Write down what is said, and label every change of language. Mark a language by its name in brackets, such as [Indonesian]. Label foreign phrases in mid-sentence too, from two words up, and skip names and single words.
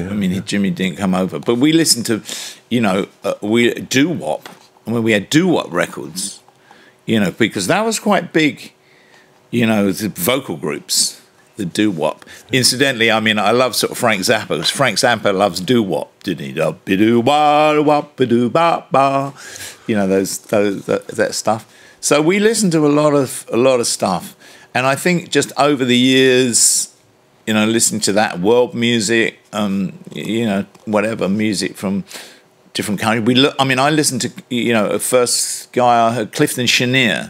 [English] I mean, Jimmy didn't come over. But we listened to, you know, doo-wop. I mean, we had doo-wop records, you know, because that was quite big, you know, the vocal groups, the doo-wop. Incidentally, I mean, I love sort of Frank Zappa, because Frank Zappa loves doo-wop, didn't he? Ba-doo-ba-ba-ba. You know, that stuff. So we listened to a lot of stuff. And I think just over the years, you know, listening to that world music, you know, whatever music from different countries. I listened to, you know, first guy I heard, Clifton Chenier.